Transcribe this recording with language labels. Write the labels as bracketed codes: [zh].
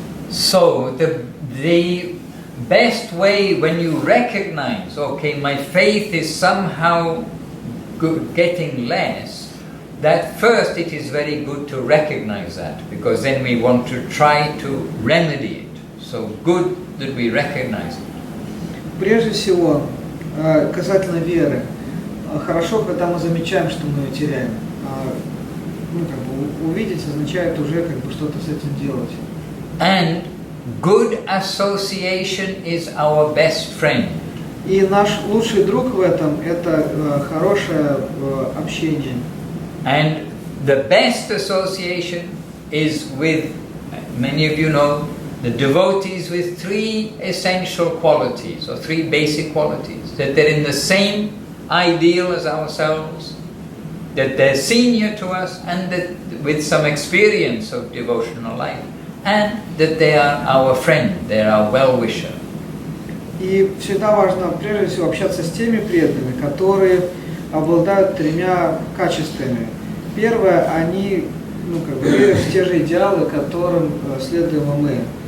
[en] So the best way when you recognize, okay, my faith is somehow getting less, that first it is very good to recognize that, because then we want to try to remedy it. So good that we recognize it. [ru] Прежде всего, касательно веры, хорошо, когда мы замечаем, что мы ее теряем. Ну, как бы, увидеть означает уже как бы что-то с этим делать. [en] And good association is our best friend. [ru] И наш лучший друг в этом – это хорошее общение. [en] And the best association is with, many of you know, the devotees with three essential qualities, or three basic qualities. That they're in the same ideal as ourselves, that they're senior to us, and that with some experience of devotional life, and that they are our friend, they are our well-wisher. [ru] И всегда важно, прежде всего, общаться с теми преданными, которые обладают тремя качествами. Первое, они как бы верят в те же идеалы, которым следуем и мы.